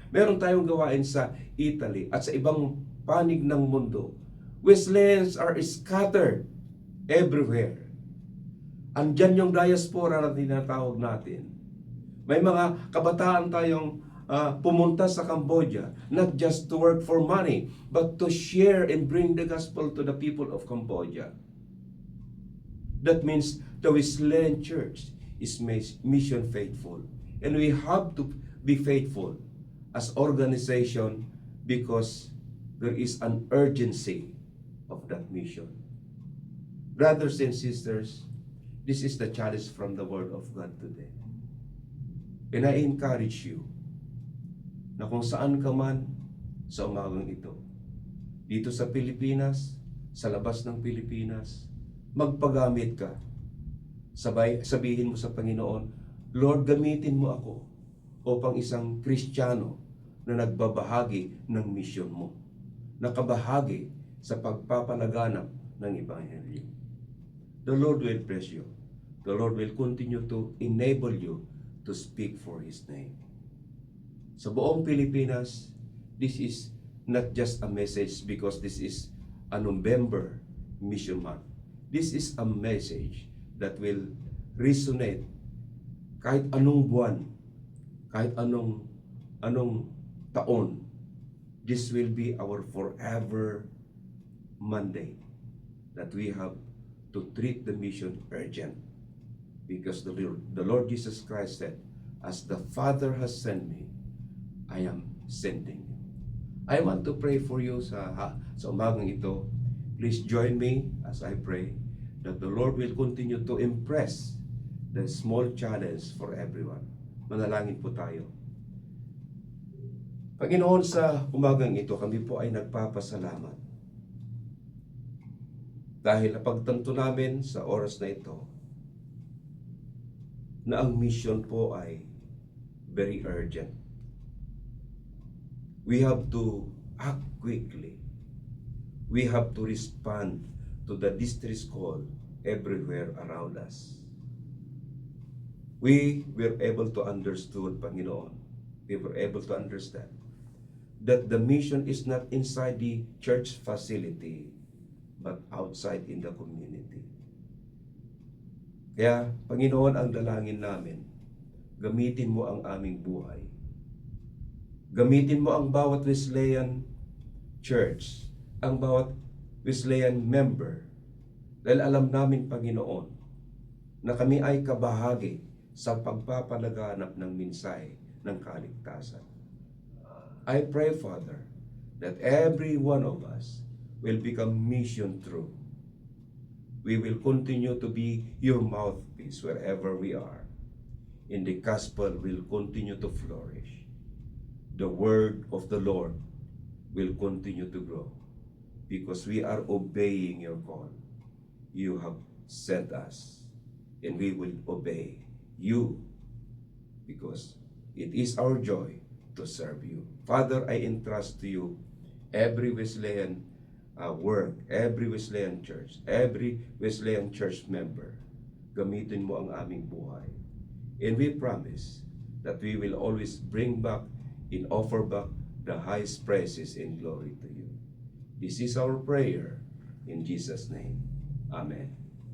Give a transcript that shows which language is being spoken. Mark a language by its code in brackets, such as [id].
[tl] Meron tayong gawain sa Italy at sa ibang panig ng mundo. [en] Wesleyans are scattered everywhere. [tl] Andyan yung diaspora na tinatawag natin. May mga kabataan tayong pumunta sa Cambodia, [en] not just to work for money, but to share and bring the gospel to the people of Cambodia. That means the Wesleyan Church is mission faithful. And we have to be faithful as organization because there is an urgency of that mission. Brothers and sisters, this is the challenge from the Word of God today. And I encourage you [tl] na kung saan ka man sa umagang ito, dito sa Pilipinas, sa labas ng Pilipinas, magpagamit ka. Sabihin mo sa Panginoon, Lord, gamitin mo ako upang isang Kristiyano na nagbabahagi ng misyon mo, nakabahagi sa pagpapalaganap ng Ebanghelyo. [en] The Lord will bless you. The Lord will continue to enable you to speak for His name. [tl] Sa buong Pilipinas, [en] this is not just a message because this is a November Mission Month. This is a message that will resonate [tl] kahit anong buwan, kahit anong taon. [en] This will be our forever mandate that we have to treat the mission urgent, because the Lord Jesus Christ said, "As the Father has sent me, I am sending you." I want to pray for you [tl] sa umagang ito. [en] Please join me as I pray that the Lord will continue to impress the small challenge for everyone. [tl] Manalangin po tayo. Panginoon, sa umagang ito, kami po ay nagpapasalamat dahil napagtanto namin sa oras na ito na ang mission po ay [en] very urgent. We have to act quickly. We have to respond to the distress call everywhere around us. We were able to understood, Panginoon. We were able to understand that the mission is not inside the church facility, but outside in the community. [tl] Kaya, Panginoon, ang dalangin namin, gamitin mo ang aming buhay. Gamitin mo ang bawat Wesleyan church, ang bawat Wesleyan member, dahil alam namin, Panginoon, na kami ay kabahagi sa pagpapalaganap ng mensahe ng kaligtasan. [en] I pray, Father, that every one of us will become mission true. We will continue to be your mouthpiece wherever we are. And the gospel will continue to flourish. The word of the Lord will continue to grow because we are obeying your call. You have sent us, and we will obey you because it is our joy to serve you. Father, I entrust to you every Wesleyan work, every Wesleyan church, every Wesleyan church member. [tl] Gamitin mo ang aming buhay. [en] And we promise that we will always bring back and offer back the highest praises and glory to you. This is our prayer in Jesus' name. Amen.